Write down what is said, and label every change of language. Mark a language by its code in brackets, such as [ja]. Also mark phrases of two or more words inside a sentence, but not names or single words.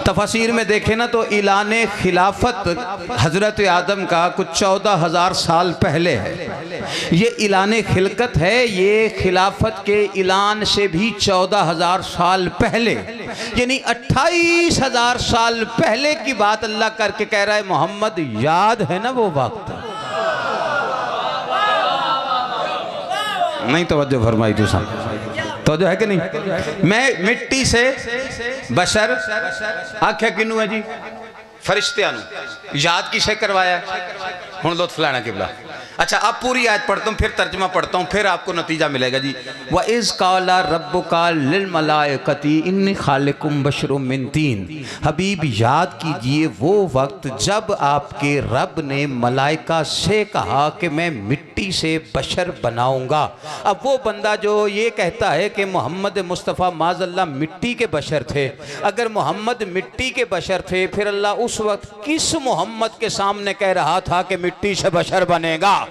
[ur] تفاسیر میں دیکھیں نا تو اعلان خلافت حضرت آدم کا کچھ 14,000 سال پہلے ہے، یہ اعلان خلقت ہے، یہ خلافت کے اعلان سے بھی 14,000 سال پہلے، یعنی 28,000 سال پہلے کی بات اللہ کر کے کہہ رہا ہے محمد یاد ہے نا وہ وقت؟ نہیں توجہ فرمائی تو سن، توجہ ہے کہ نہیں؟ میں مٹی سے بشر، آنکھیں کنوں ہے جی؟ [pa] فرشتیاں نو، یاد کسے کروایا ہے؟ ہن لطف لینا قبلہ۔ [ur] اچھا اب پوری آیت پڑھتا ہوں، پھر ترجمہ پڑھتا ہوں، پھر آپ کو نتیجہ ملے گا جی۔ [ar] وَإِذْ قَالَ رَبُّكَ لِلْمَلَائِكَةِ إِنِّي خَالِقٌ بَشَرٌ مِّن طِينٍ، [ur] حبیب یاد کیجئے وہ وقت جب آپ کے رب نے ملائکہ سے کہا کہ میں مٹی سے بشر بناؤں گا۔ اب وہ بندہ جو یہ کہتا ہے کہ محمد مصطفیٰ معاذ اللہ مٹی کے بشر تھے، اگر محمد مٹی کے بشر تھے پھر اللہ اس وقت کس محمد کے سامنے کہہ رہا تھا کہ مٹی سے بشر بنے گا؟